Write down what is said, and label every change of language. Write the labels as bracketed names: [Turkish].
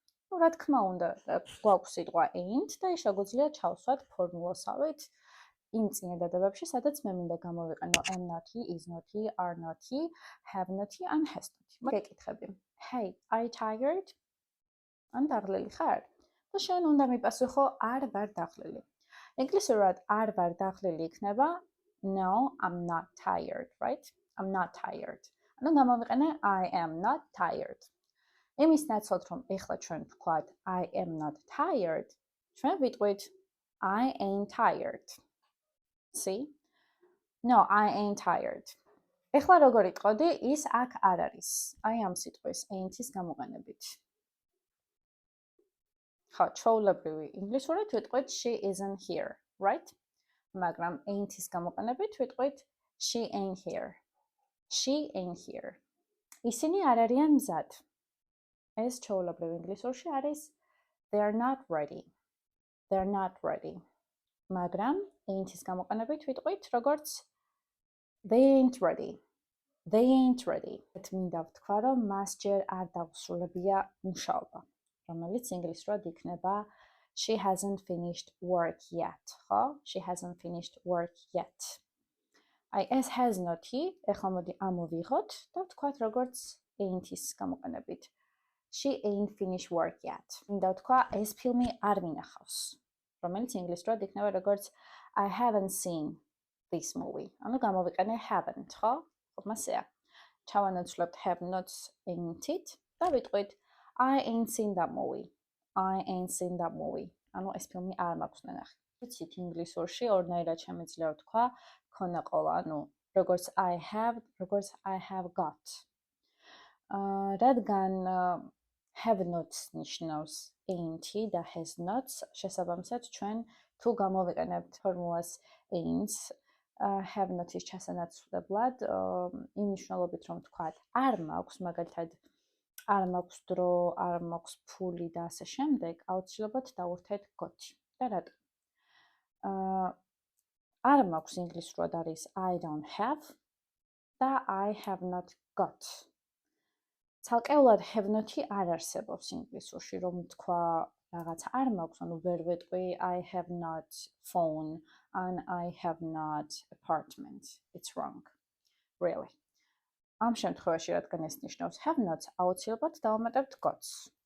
[Georgian] Ну, რა თქმა უნდა, გვაქვს სიტყვა ain't და ის შეგვიძლია ჩავსვათ ფორმულასავით იმ წინადადებებში, სადაც მე მინდა გამოვიყენო am not-ი, is not-ი, are not-ი, have not-ი ან has not-ი. მოგეკითხები. [English] Hey, are you tired? [Georgian] ან დაღლილი ხარ? და შენ უნდა მიპასუხო არ ვარ დაღლილი. ინგლისურად არ ვარ დაღლილი იქნება [English] no, I'm not tired, right? I'm not tired. [Georgian] ანუ გამოვიყენე [English] I am not tired. [Georgian] იმის ნაცვლად რომ ეხლა ჩვენ ვთქვათ [English] I am not tired, [Georgian] ჩვენ ვიტყვით [English] I ain't tired. See? No, I ain't tired. [Georgian] ეხლა როგორ იტყოდი, ის აქ არ არის. I am სიტყვის ain't-ის გამოყენებით. ხო, ჩვეულებრივი ინგლისურად ვიტყვით [English] she isn't here, right? [Georgian] მაგრამ ain't-ის გამოყენებით ვიტყვით [English] she ain't here. She ain't here. [Georgian] ისინი არ არიან მზად. ეს ჩვეულებრივ ინგლისურში არის [English] they're not ready. They're not ready. [Georgian] მაგრამ ain't-ის გამოყენებით ვიტყვით როგორც [English] they ain't ready. They ain't ready. [Georgian] მინდა ვთქვა, რომ მას ჯერ არ დაუსრულებია მუშაობა, რომელიც ინგლისურად იქნება [English] she hasn't finished work yet, [Georgian] ხო? [English] She hasn't finished work yet. [Georgian] აი ეს has not-ი, ეხლა მოდი ამოვიღოთ და ვთქვათ როგორც ain't-ის გამოყენებით. [English] She ain't finished work yet. [Georgian] მინდა ვთქვა, ეს ფილმი არ მინახავს, რომელიც ინგლისურად იქნება როგორც [English] I haven't seen this movie. [Georgian] ანუ გამოვიყენე haven't, ხო? მასეა. ჩავანაცვლებთ have nots ain't-ით და ვიტყვით [English] I ain't seen that movie. I ain't seen that movie. [Georgian] ანუ ეს ფილმი არ მაქვს ნახე. ვიცით ინგლისურში ორნაირად შემიძლია ვთქვა ქონა ყოლა, ანუ როგორც I have, როგორც [English] I have got. [Georgian] რადგან have nots ნიშნავს ain't-ი და has nots, შესაბამისად ჩვენ თუ გამოვიყენებთ ფორმულას ain't have not-ის ჩასანაცვლებლად, იმ მნიშვნელობით რომ ვთქვათ არ მაქვს, მაგალითად არ მაქვს დრო, არ მაქვს ფული და ასე შემდეგ, აუცილებლად დავურთეთ got-ი. და რატომ? არ მაქვს ინგლისურად არის [English] I don't have [Georgian] და [English] I have not got. [Georgian] ცალკეულად have not-ი არ არსებობს ინგლისურში, რომ თქვა რაღაც არ მაქვს, ანუ ვერ ვეტყვი [English] I have not phone and I have not apartment. It's wrong. Really. [Georgian] ამ შემთხვევაში, რადგან ეს ნიშნავს have nots, აუცილებლად დავამატებთ got-ს.